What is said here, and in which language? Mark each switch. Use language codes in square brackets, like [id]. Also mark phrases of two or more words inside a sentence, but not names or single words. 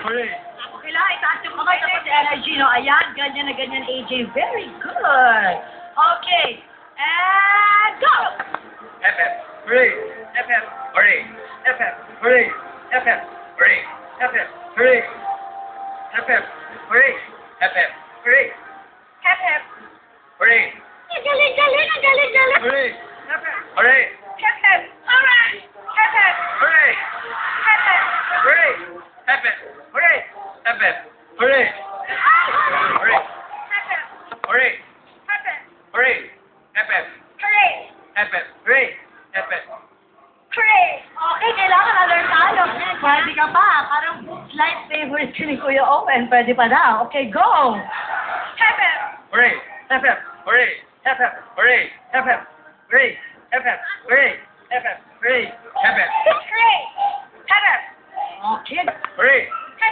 [en] Hooray! [tl] Ako kailangan itaas yung kamay tapos si energy, no? Ayan, ganyan na ganyan, AJ. [en] Very good. Okay. And go! FF! Hooray! FF! Hooray! FF! Hooray! FF! Hooray! FF! Hooray! FF! Hooray! FF! Hooray! Hep, hep. Hooray! [tl] Ang galing, galing, ang galing, galing. [en] Hooray! FF! Hooray! Hep, hep. Alright. Hep, hep. Hooray! Hep, hep. Hooray! FF! Hooray! FF! Hooray! Hooray! Hep, hep. Hooray! Hep, hep. Hooray! FF! Hooray. FF! Hooray! FF! Hooray. [tl] Okay, kailangan alert tayo. Pwede ka pa. Parang [en] slight favorite [tl] ka ni Kuya Owen. Pwede pa daw. [en] Okay, go. Hep, hep. Hooray! FF! Hooray! FF! Hooray! FF! Hooray! FF! Hooray! FF! Hooray! FF! Hooray. Hep, hep. Okay. Hooray!